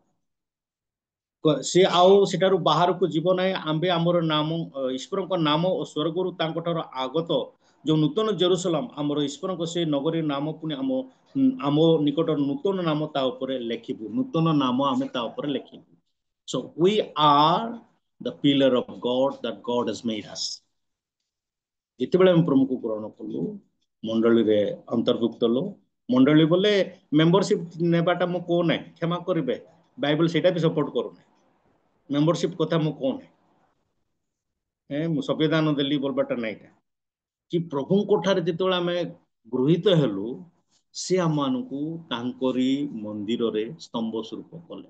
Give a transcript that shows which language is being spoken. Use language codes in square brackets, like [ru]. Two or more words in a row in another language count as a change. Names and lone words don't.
[or] ସେ ଆଉ ସେଠାରୁ ବାହାରକୁ ଯିବ ନାହିଁ। ଆମ୍ଭେ ଆମର ନାମ ଈଶ୍ୱରଙ୍କ ନାମ ଓ ସ୍ୱର୍ଗରୁ ତାଙ୍କଠାରୁ ଆଗତ ଯୋଉ ନୂତନ ଜେରୁସାଲାମ ଆମର ଈଶ୍ୱରଙ୍କ ସେ ନଗରୀ ନାମ ପୁଣି ଆମ ନିକଟର ନୂତନ ନାମ ତା ଉପରେ ଲେଖିବୁ। ନୂତନ ନାମ ଆମେ ତା ଉପରେ ଲେଖିବୁ। [en] So we are the pillar of God that God has made us। [or] ଯେତେବେଳେ ଆମେ ପ୍ରଭୁଙ୍କୁ ଗ୍ରହଣ କଲୁ ମଣ୍ଡଳୀରେ ଅନ୍ତର୍ଭୁକ୍ତ ହେଲୁ। ମଣ୍ଡଳୀ ବୋଲେ ମେମ୍ବରସିପ ନେବାଟା ମୁଁ କହୁନାହିଁ, କ୍ଷମା କରିବେ ବାଇବେଲ ସେଇଟା ବି ସପୋର୍ଟ କରୁନାହିଁ। ମେମ୍ବରସିପ କଥା ମୁଁ କହୁନାହିଁ। ମୁଁ ସମ୍ବିଧାନ ଦେଲି ବୋଲବାଟା ନାଇଁଟା କି ପ୍ରଭୁଙ୍କ ଠାରେ ଯେତେବେଳେ ଆମେ ଗୃହୀତ ହେଲୁ ସେ ଆମମାନଙ୍କୁ ତାଙ୍କରି ମନ୍ଦିରରେ ସ୍ତମ୍ଭ ସ୍ୱରୂପ କଲେ।